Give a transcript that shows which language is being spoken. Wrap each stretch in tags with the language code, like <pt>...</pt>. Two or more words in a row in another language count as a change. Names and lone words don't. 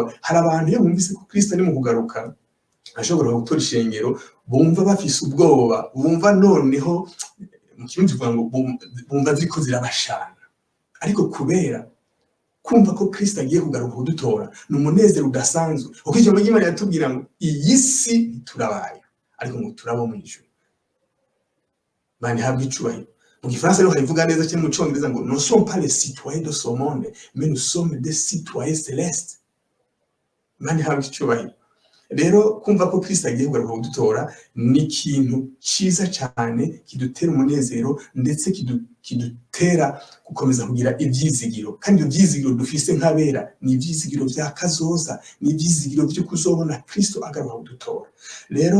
<rn>Hari abantu iyo bumvise ko Kristo ari mu kugaruka ashobora gutora ishengero, bumva bafise ubwoba, bumva noneho mu kirundi tuvuga ngo bumva ziko zirabashana. Ariko kubera kumva ko Kristo agiye kugaruka kudutora ni umunezero udasanzwe, kuko ijambo ry'Imana yatubwira ngo iyi si ntiturabaye, ariko ngo turabo mu ijuru. Imana ihabwe icubahiro. Mu Gifaransa rero harivuga neza cyane, mu Congereza ngo</rn> <fr>nous sommes pas les citoyens de ce monde, mais nous sommes des citoyens célestes.</fr> <rn>Imana ihabwe icubahiro. Rero kumva ko Kristo agiye kugaruka kudutora ni ikintu ciza cyane, kidutera umunezero, ndetse kidutera gukomeza kugira ivyizigiro. Kandi ibyo vyizigiro dufise nk'abera ni ivyizigiro vya kazoza, ni ivyizigiro vyo kuzobona Kristo agaruka kudutora.</rn>